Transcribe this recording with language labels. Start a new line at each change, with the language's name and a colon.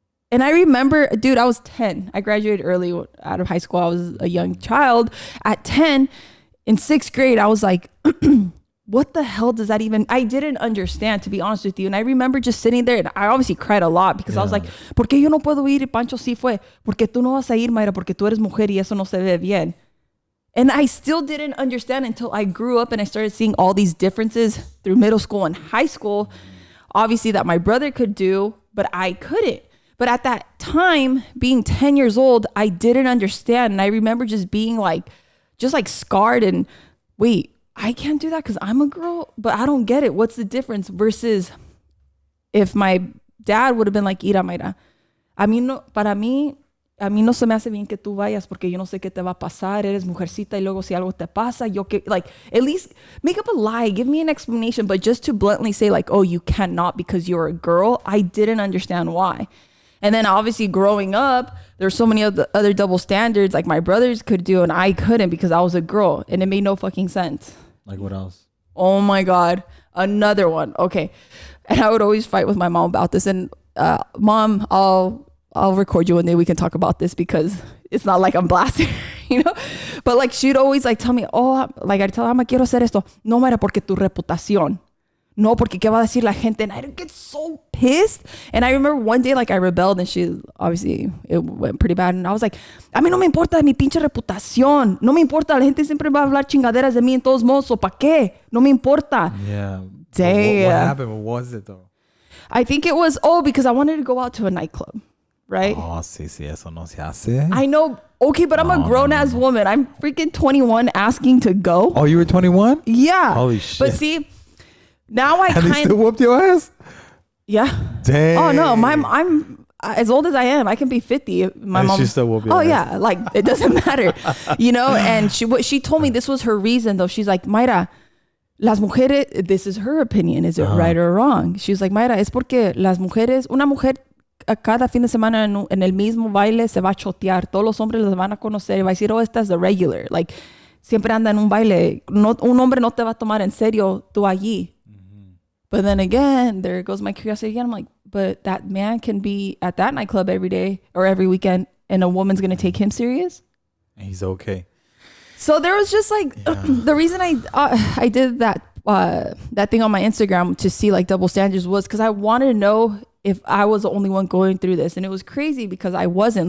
English: And I remember, dude, I was 10. I graduated early out of high school. I was a young child. At 10, in 6th grade, I was like, what the hell does that even... I didn't understand, to be honest with you. And I remember just sitting there, and I obviously cried a lot because I was like,
Spanish: ¿por qué yo no puedo ir? Y Pancho sí fue. Porque tú no vas a ir, Myra, porque tú eres mujer y eso no se ve bien. And I still didn't understand until I grew up and I started seeing all these differences through middle school and high school. Obviously that my brother could do, but I couldn't. But at that time, being 10 years old, I didn't understand. And I remember just being like, scarred and wait, I can't do that because I'm a girl, but I don't get it.
English: What's the difference versus if my dad would have been like,
Spanish: Ira, Myra, a mí no se me hace bien que tú vayas porque yo no sé qué te va a pasar. Eres mujercita y luego si algo te pasa,
English: at least make up a lie. Give me an explanation. But just to bluntly say like, oh, you cannot because you're a girl. I didn't understand why. And then obviously growing up, there's so many other double standards like my brothers could do and I couldn't because I was a girl and it made no fucking sense. Like what else? Oh my God. Another one. Okay. And I would always fight with my mom about this. And Mom, I'll record you one day. We can talk about this because it's not like I'm blasting, you know? But like she'd always like tell me, oh, like I'd tell her,
Spanish: quiero hacer esto. No, Myra, porque tu reputación. No, porque qué va a decir la gente.
English: And I'd get so pissed. And I remember one day, like I rebelled and she, obviously, it went pretty bad. And I was like,
Spanish: a mí no me importa mi pinche reputación. No me importa. La gente siempre va a hablar chingaderas de mí en todos modos. ¿O pa' qué? No me importa.
English: Yeah. Damn. What happened? What was it though? I think it was, because I wanted to go out to a nightclub. Right?
Spanish: Oh, sí, eso no se hace.
English: I know. Okay, but I'm a grown-ass woman. I'm freaking 21 asking to go. Oh, you were 21? Yeah. Holy shit. But see, now I and they still whooped your ass? Yeah. Dang. Oh no, I'm as old as I am. I can be 50. My mom. She still whooped your ass. Oh yeah, like it doesn't matter, you know. And she told me this was her reason though. She's like, Myra,
Spanish: las mujeres.
English: This is her opinion. Is it right or wrong? She's like,
Spanish: Myra, es porque las mujeres, una mujer a cada fin de semana en el mismo baile se va a chotear. Todos los hombres las van a conocer y va a decir, oh, esta es
English: the regular.
Spanish: Like siempre anda en un baile. No, un hombre no te va a tomar en serio tú allí.
English: But then again, there goes my curiosity again. I'm like, but that man can be at that nightclub every day or every weekend and a woman's going to take him serious? And he's okay. So there was just like, the reason I did that thing on my Instagram to see like double standards was because I wanted to know if I was the only one going through this. And it was crazy because I wasn't.